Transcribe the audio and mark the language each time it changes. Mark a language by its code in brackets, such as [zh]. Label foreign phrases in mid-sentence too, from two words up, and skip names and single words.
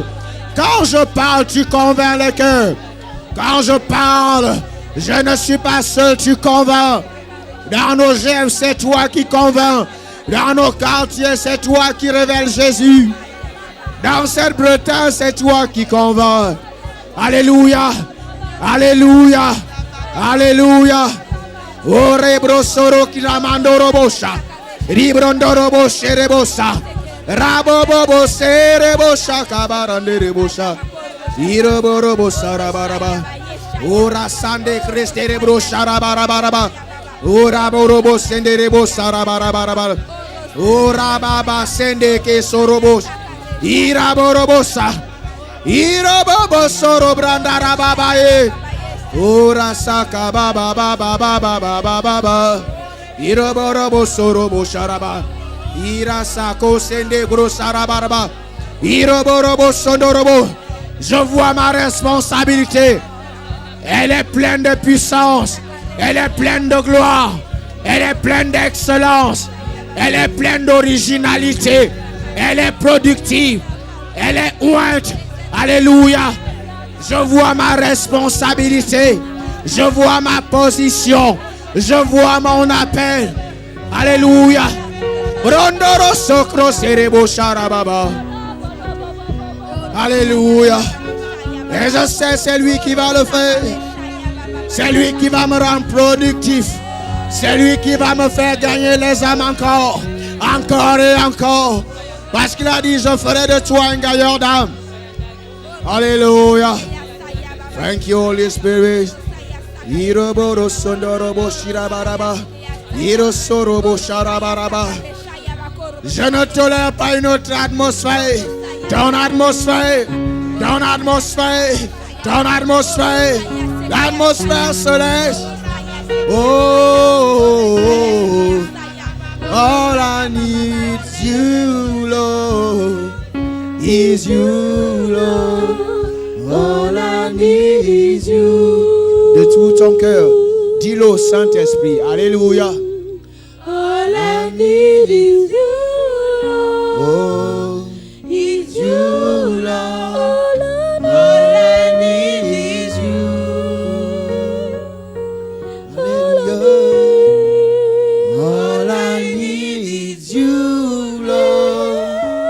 [fr] Quand je parle, tu convaincs les cœurs. Quand je parle, je ne suis pas seul, tu convaincs. Dans nos rêves, c'est toi qui convaincs. Dans nos quartiers, c'est toi qui révèles Jésus. Dans cette Bretagne, c'est toi qui convaincs. Alléluia. Alléluia. Alléluia. Orebro soro kiramando robosha. Ribrondo roboshe rebosa. Rabobobo serebosha kabarande rebosha. Iroborobosa rabaraba. Ora sande creste rebosha rabarabaraba. Ora borobo sende rebosa rabarabaraba. Ora baba sende ke sorobos. Ira borobosa. Irobobo soro branda rababaye. Ora saka baba baba baba baba baba. Iroborobo sorobo sharaba. Ira sako sende grosarabaraba. Iroborobo sondorobo. Je vois ma responsabilité. Elle est pleine de puissance. Elle est pleine de gloire. Elle est pleine d'excellence. Elle est pleine d'originalité. Elle est productive. Elle est ointe. Alléluia. Je vois ma responsabilité. Je vois ma position. Je vois mon appel. Alléluia. Rondoro sokro serebo sharababa. Alléluia. Et je sais c'est lui qui va le faire. C'est lui qui va me rendre productif. C'est lui qui va me faire gagner les âmes encore. Encore et encore. Parce qu'il a dit je ferai de toi un gagneur d'âme. Alléluia. [en] Thank you Holy Spirit. Iroboro sondorobo shirabaraba. Irosorobo sharabaraba. [fr] Je ne tolère pas une autre atmosphère. Ton atmosphère. Ton atmosphère. Ton atmosphère. L'atmosphère céleste. [en] Oh, all I need you, Lord, is you, Lord. All I need is you. [fr] De tout ton cœur, dis-le au Saint-Esprit. Alléluia. [en] All I need is you, Lord. Oh, Is you, Lord. all I need is you. All I need is you, Lord.